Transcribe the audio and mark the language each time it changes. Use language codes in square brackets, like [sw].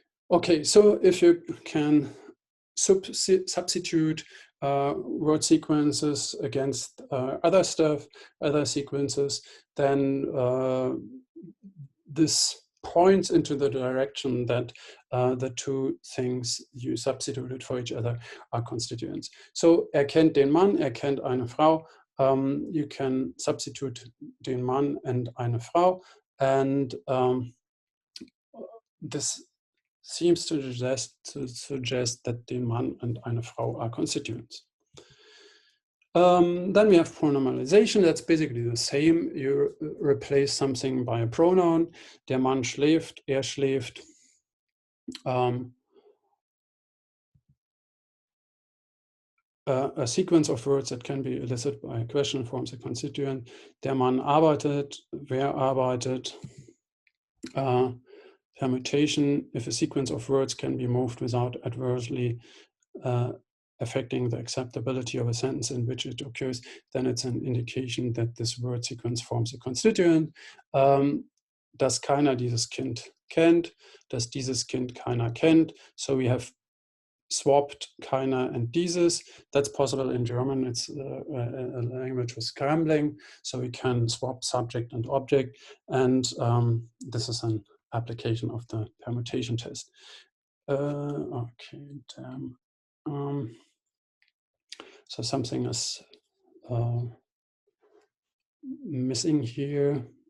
[en] Okay, so if you can substitute word sequences against other stuff, other sequences, then this points into the direction that the two things you substituted for each other are constituents. [de] So kennt den Mann, kennt eine Frau. [en] You can substitute den Mann and eine Frau, and this seems to suggest that den Mann and eine Frau are constituents. Then we have pronominalization. That's basically the same. You replace something by a pronoun. [de] Der Mann schläft, schläft. [en] A sequence of words that can be elicited by a question forms a constituent. [de] Der Mann arbeitet, wer arbeitet. [en] Permutation, if a sequence of words can be moved without adversely affecting the acceptability of a sentence in which it occurs, then it's an indication that this word sequence forms a constituent. [de] Dass keiner dieses Kind kennt, dass dieses Kind keiner kennt. [en] So we have swapped keiner and dieses. That's possible in German. It's a language with scrambling, so we can swap subject and object, and this is an application of the permutation test. Okay, damn. So something is missing here.